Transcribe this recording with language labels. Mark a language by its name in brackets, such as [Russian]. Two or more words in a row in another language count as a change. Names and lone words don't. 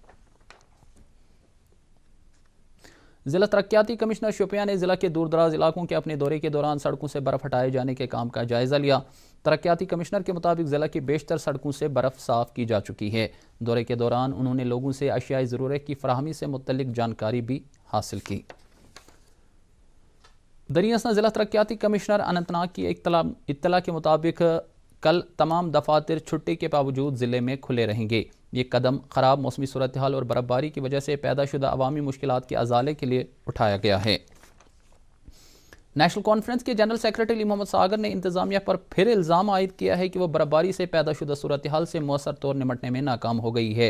[Urdu] ضلع ترقیاتی کمشنر شوپیاں نے ضلع کے دور دراز علاقوں کے اپنے دورے کے دوران سڑکوں سے برف ہٹائے جانے کے کام کا جائزہ لیا۔ ترقیاتی کمشنر کے مطابق ضلع کی بیشتر سڑکوں سے برف صاف کی جا چکی ہے۔ دورے کے دوران انہوں نے لوگوں سے اشیاء ضرورت کی فراہمی سے متعلق جانکاری بھی حاصل کی۔ دریں اثنا ضلع ترقیاتی کمشنر اننت ناگ کی اطلاع کے مطابق کل تمام دفاتر چھٹی کے باوجود ضلع میں کھلے رہیں گے۔ یہ قدم خراب موسمی صورتحال اور برفباری کی وجہ سے پیدا شدہ عوامی مشکلات کے ازالے کے لیے اٹھایا گیا ہے۔ نیشنل کانفرنس کے [English] general secretary [Urdu] علی محمد ساگر نے انتظامیہ پر پھر الزام عائد کیا ہے کہ وہ برفباری سے پیدا شدہ صورتحال سے مؤثر طور نمٹنے میں ناکام ہو گئی ہے۔